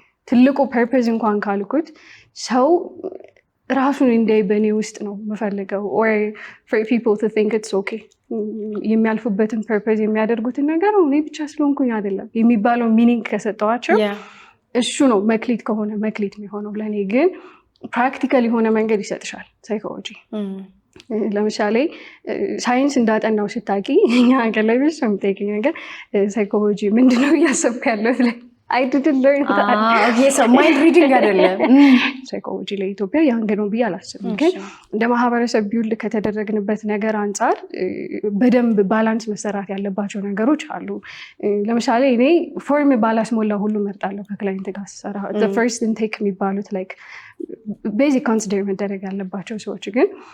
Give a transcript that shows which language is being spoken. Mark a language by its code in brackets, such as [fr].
[am] ትልቁ purpose እንኳን ካልኩት ሰው ራሱን እንዲያይ በእኔ ውስጥ ነው የምፈልገው [en] or for people to think it's okay [am] የሚያልፉበትን purpose የሚያደርጉትን ነገር እኔ ብቻ ስለሆንኩኝ አይደለም የሚባለው ሚኒንግ ከሰጠዋቸው እሱ ነው መክሊት ከሆነ መክሊት የሚሆነው ለኔ ግን ፕራክቲካል የሆነ መንገድ ይሰጥሻል ሳይኮሎጂ ለምሳሌ ሳይንስ እንዳጠናው ስታቂ እኛ ሀገር ላይ ብዙ የሚጠይቀኝ ነገር ሳይኮሎጂ ምንድነው እያሰብክ ያለሁት ላይ [en] I didn't learn that. [am] Yes, mind reading አይደለም ሳይኮሎጂ ለኢትዮጵያ ያንግ ነው ብዬ አላስብም ግን እንደ ማህበረሰብ ቢውልድ ከተደረግንበት ነገር አንፃር በደንብ ባላንስ መሰራት ያለባቸው ነገሮች አሉ ለምሳሌ እኔ ፎርም ባላስሞላ ሁሉ መርጣለሁ ከክላይንት ጋር ስሰራ [en] the first intake [am] የሚባሉት like basic consider መደረግ ያለባቸው ሰዎች ግን